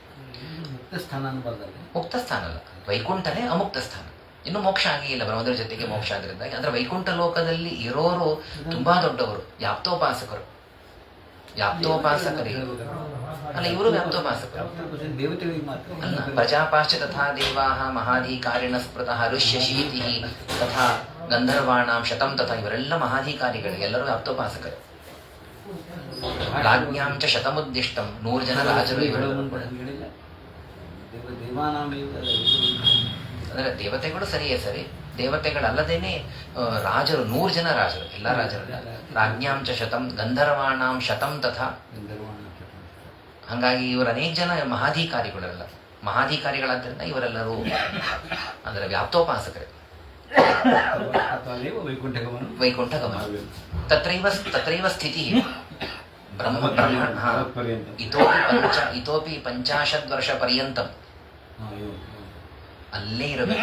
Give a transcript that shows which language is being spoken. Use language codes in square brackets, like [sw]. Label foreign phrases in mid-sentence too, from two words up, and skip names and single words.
[kn] ಮುಕ್ತ ಸ್ಥಾನ ಅಲ್ಲ, ವೈಕುಂಠನೇ ಅಮುಕ್ತ ಸ್ಥಾನ. ಇನ್ನು ಮೋಕ್ಷ ಆಗಿಲ್ಲ, ಬ್ರಹ್ಮದೇವರ ಜೊತೆಗೆ ಮೋಕ್ಷ ಆಗಿದ್ದಾಗ. ಅಂದ್ರೆ ವೈಕುಂಠ ಲೋಕದಲ್ಲಿ ಇರೋರು ತುಂಬಾ ದೊಡ್ಡವರು, ವ್ಯಾಪ್ತೋಪಾಸಕರಿಗೆ. ಅಲ್ಲ, ಇವರು ವ್ಯಾಪ್ತೋಪಾಸಕರು ಅಲ್ಲ. [sa] ಪ್ರಜಾಪಾಶ್ಚ ತಥಾ ದೇವಾಃ ಮಹಾಧಿಕಾರಿಣ ಸ್ಮೃತಃ ಋಷ್ಯಶೀತಿ ತಥಾ ಗಂಧರ್ವಾಣಾಂ ಶತಂ ತಥಾ, [kn] ಇವರೆಲ್ಲ ಮಹಾಧಿಕಾರಿಗಳು, ಎಲ್ಲರೂ ವ್ಯಾಪ್ತೋಪಾಸಕರು. [sa] ರಾಜ್ಞಾಂ ಚ ಶತಮುದ್ದಿಷ್ಟಂ, [kn] 100 ಜನ ರಾಜರು ಇವರು. ಅಂದ್ರೆ ದೇವತೆಗಳು ಸರಿಯೇ ಸರಿ, ದೇವತೆಗಳಲ್ಲದೇನೆ ರಾಜರು 100 ಜನ ರಾಜರು, ಎಲ್ಲ ರಾಜರು. [sa] ರಾಜ್ಞಾಂ ಚ ಶತಂ ಗಂಧರ್ವಾಣಾಂ ಶತಂ ತಥಾ. [kn] ಹಾಗಾಗಿ ಇವರು ಅನೇಕ ಜನ ಮಹಾಧಿಕಾರಿಗಳೆಲ್ಲ. ಮಹಾಧಿಕಾರಿಗಳಾದ್ದರಿಂದ ಇವರೆಲ್ಲರೂ ಅಂದರೆ ವ್ಯಾಪ್ತೋಪಾಸಕರೇ. [sa] ವೈಕುಂಠ ಗಮನ ತತ್ರೈವ ಸ್ಥಿತಿ ಇತೋಪಿ 50 ವರ್ಷ ಪರ್ಯಂತಂ [kn] ಅಲ್ಲೇ ಇರಬೇಕು.